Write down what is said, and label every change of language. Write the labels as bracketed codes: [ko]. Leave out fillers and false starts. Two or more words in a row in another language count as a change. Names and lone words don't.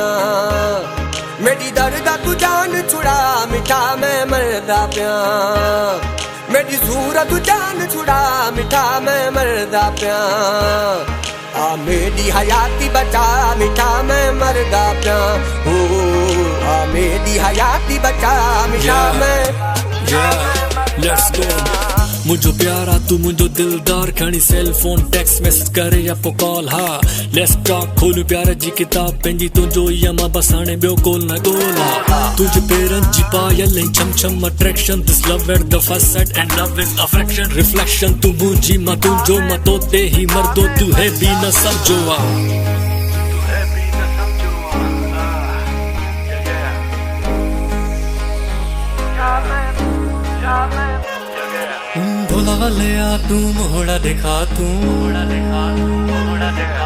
[skr] میری دردا تو جان چھڑا مٹھا میں مردا پیا، میری صورت جان چھڑا مٹھا میں مردا پیا. آ میری حیاتی بچا مٹھا میں مردا پیا، او آ میری حیاتی بچا مٹھا میں. [en] Let's go। [sd] मुझो प्यारा तू मुझो दिलदार, खणी [en] cell phone text message [sd] करे या पो कॉल। [en] ha let's talk, [sd] खोलू प्यार जी किताब पंहिंजी तुंहिंजो यमा बसाणे ॿियो गोल न गोल। हा तुंहिंजे पेरनि जी पायल ऐं छम छम [en] attraction, this love at the first sight and love is affection. [sd] रिफ्लेक्शन तू मुंहिंजी मां तुंहिंजो, मां तो ते ही मर्दो, तू है बि न समझो। [skr] ڈھولا والے آ تو موہڑا دکھا، تو موہڑا دکھا، تو موہڑا دکھا.